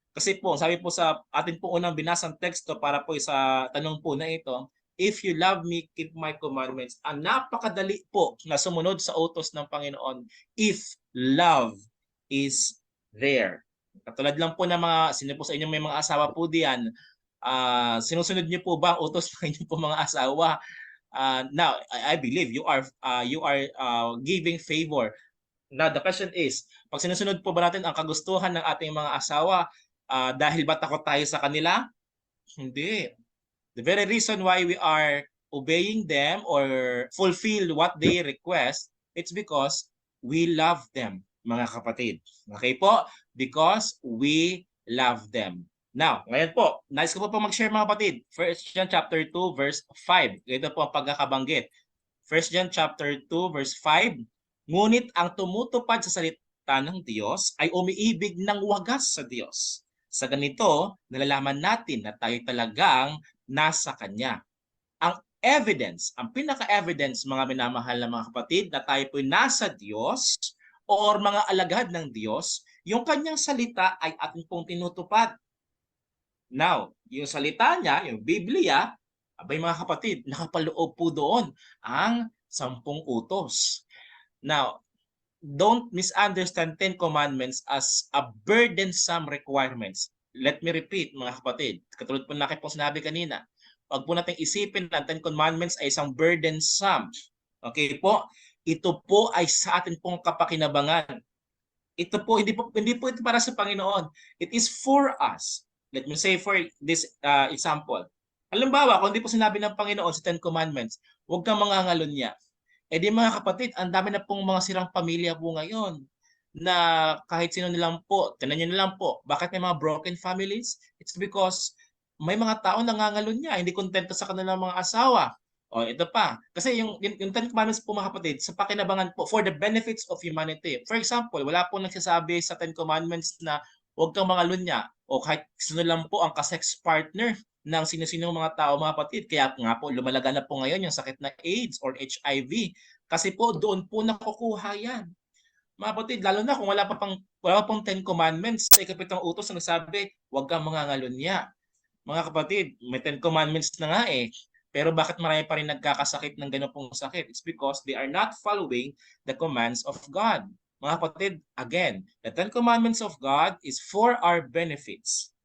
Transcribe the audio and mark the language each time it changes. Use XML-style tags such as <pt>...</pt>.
<tl>Kasi po, sabi po sa atin po unang binasang teksto para po sa tanong po na ito,</tl> <en>if you love me, keep my commandments.</en> <tl>Ang napakadali po na sumunod sa utos ng Panginoon</tl> <en>if love is there.</en> <tl>Katulad lang po ng mga, sino po sa inyo may mga asawa po diyan, sinusunod niyo po ba ang utos ng inyong po mga asawa?</tl> <en>Now, I believe you are giving favor. Now, the question is,</en> <tl>pag sinusunod po ba natin ang kagustuhan ng ating mga asawa dahil ba takot tayo sa kanila? Hindi.</tl> <en>The very reason why we are obeying them or fulfill what they request, it's because we love them,</en> <tl>mga kapatid.</tl> <en>Okay po? Because we love them.</en> <tl>Now, ngayon po, nais ko po mag-share mga kapatid. 1 John chapter 2 verse 5. Ito po ang pagkakabanggit. 1 John chapter 2 verse 5. Ngunit ang tumutupad sa salita ng Diyos ay umiibig ng wagas sa Diyos. Sa ganito, nalalaman natin na tayo talagang nasa Kanya. Ang evidence, ang pinaka-evidence mga minamahal na mga kapatid na tayo po'y nasa Diyos or mga alagad ng Diyos, yung Kanyang salita ay ating pong tinutupad. Now, yung salita niya, yung Biblia, abay mga kapatid, nakapaloob po doon ang 10 utos.</tl> <en>Now, don't misunderstand 10 commandments as a burdensome requirements. Let me repeat</en> <tl>mga kapatid, katulad po na po sinabi kanina, wag po natin isipin na 10 commandments ay isang burdensome. Okay po? Ito po ay sa atin pong kapakinabangan. Ito po, hindi po ito para sa Panginoon.</tl> <en>It is for us. Let me say for this example.</en> <tl>Halimbawa, kung hindi po sinabi ng Panginoon sa 10 commandments, huwag kang mangangalunya. Eh di mga kapatid, ang dami na pong mga sirang pamilya po ngayon na kahit sino nilang po, tinan nyo nilang po, bakit may mga broken families?</tl> <en>It's because</en> <tl>may mga tao nangangalunya, hindi kontento sa kanilang mga asawa. O ito pa, kasi yung 10 commandments po mga kapatid, sa pakinabangan po,</tl> <en>for the benefits of humanity. For example,</en> <tl>wala po nagsasabi sa 10 commandments na huwag kang mangalunya o kahit sino lang po ang kasex partner ng sino-sinong mga tao, mga kapatid. Kaya nga po lumalaga na po ngayon yung sakit na AIDS or HIV kasi po doon po nakukuha yan. Mga kapatid, lalo na kung wala pa pong Ten Commandments, sa ikapitong utos na nagsabi, huwag kang mangangalunya. Mga kapatid, may Ten Commandments na nga eh. Pero bakit marami pa rin nagkakasakit ng ganun pong sakit?</tl> <en>It's because they are not following the commands of God.</en> <tl>Mga kapatid,</tl> <en>again, the Ten Commandments of God is for our benefits.</en>